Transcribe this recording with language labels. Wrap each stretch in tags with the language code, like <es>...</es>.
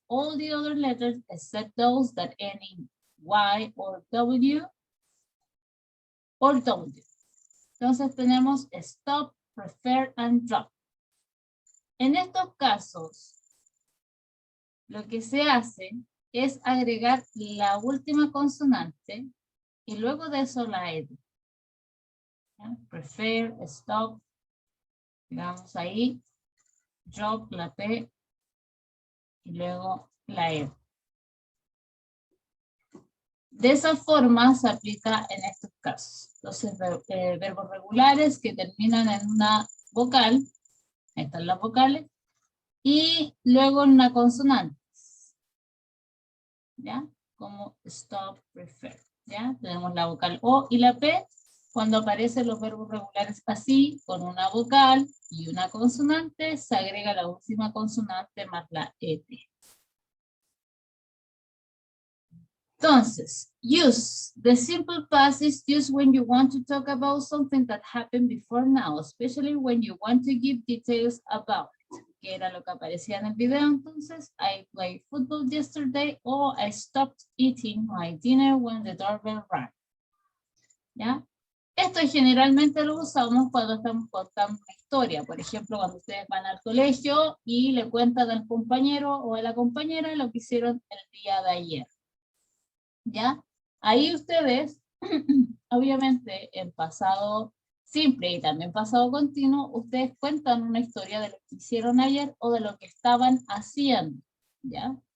<en>All the other letters except those that end in Y or W or W.</en> <es>Entonces tenemos stop, prefer, and drop. En estos casos, lo que se hace es agregar la última consonante y luego de eso la ed. ¿Ya? Prefer, stop, digamos ahí, drop, la P y luego la ed. De esa forma se aplica en estos casos. Entonces, verbos regulares que terminan en una vocal, ahí están las vocales, y luego en una consonante. ¿Ya? Como stop, prefer. ¿Ya? Tenemos la vocal O y la P. Cuando aparecen los verbos regulares así, con una vocal y una consonante, se agrega la última consonante más la ET. Entonces, use.</es> <en>The simple past is used when you want to talk about something that happened before now, especially when you want to give details about it.</en> <es>Que era lo que aparecía en el video entonces.</es> <en>I played football yesterday, or I stopped eating my dinner when the doorbell rang.</en> <es>¿Ya? Esto generalmente lo usamos cuando estamos contando una historia. Por ejemplo, cuando ustedes van al colegio y le cuentan al compañero o a la compañera lo que hicieron el día de ayer. ¿Ya? Ahí ustedes, obviamente en pasado simple y también pasado continuo, ustedes cuentan una historia de lo que hicieron ayer o de lo que estaban haciendo. ¿Ya?</es>